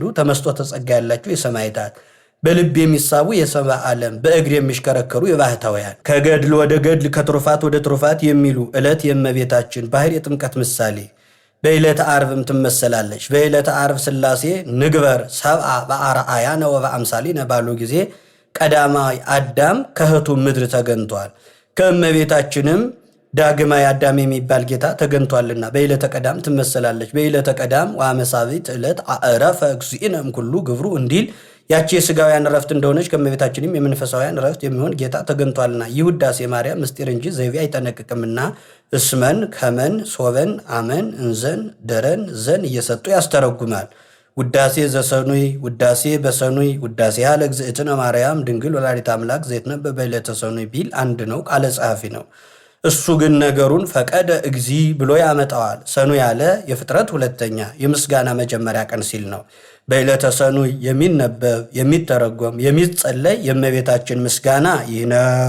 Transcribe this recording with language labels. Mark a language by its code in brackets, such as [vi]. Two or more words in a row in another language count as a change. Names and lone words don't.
[am] ተመስጦተ ጸጋ ያላቸው የሰማዕታት በልብ የሚሳቡ የሰብአ ዓለም በእግር የሚሽከረከሩ የባህታውያን ከገድል ወደ ገድል ከትሩፋት ወደ ትሩፋት የሚሉ ዕለት የእመቤታችን ባህር የጥምቀት ምሳሌ በዕለተ ዓርብም ትመሰላለች። በዕለተ ዓርብ ሥላሴ [gez] ንግበር ሰብአ በአርአያነ [am] ወበአምሳሊነ ባሉ ጊዜ ቀዳማዊ አዳም ከእህቱ ምድር ተገኝቷል። ከእመቤታችንም ዳግማዊ አዳም የሚባል ጌታ ተገኝቷልና በዕለተ ቀዳም ትመሰላለች። [gez] በዕለተ ቀዳም ወአመሳቢት ዕለት አዕረፈ እግዚእነ እምኩሉ [am] ግብሩ እንዲል ያቺ የሥጋውያን ረፍት እንደሆነች ከእመቤታችንም የመንፈሳውያን ረፍት የሚሆን ጌታ ተገኝቷልና ይህ ውዳሴ ማርያም ምስጢር እንጂ ዘይቤ አይጠነቅቅምና እስመን ከመን ሶበን አመን እንዘን ደረን ዘን እየሰጡ ያስተረጉማል። ውዳሴ ዘሰኑይ ውዳሴ በሰኑይ ውዳሴ ያለ [gez] እግዝእትነ ማርያም ድንግል ወላዲተ አምላክ ዘይትነበብ በዕለተ ሰኑይ [am] ቢል አንድ ነው፣ ቃለ ጸሐፊ ነው። እሱ ግን ነገሩን ፈቀደ እግዚ ብሎ ያመጣዋል። ሰኑይ ያለ የፍጥረት ሁለተኛ የምስጋና መጀመሪያ ቀን ሲል ነው። በዕለተ ሰኑይ የሚነበብ የሚተረጎም የሚጸለይ የእመቤታችን ምስጋና ይህ ነው።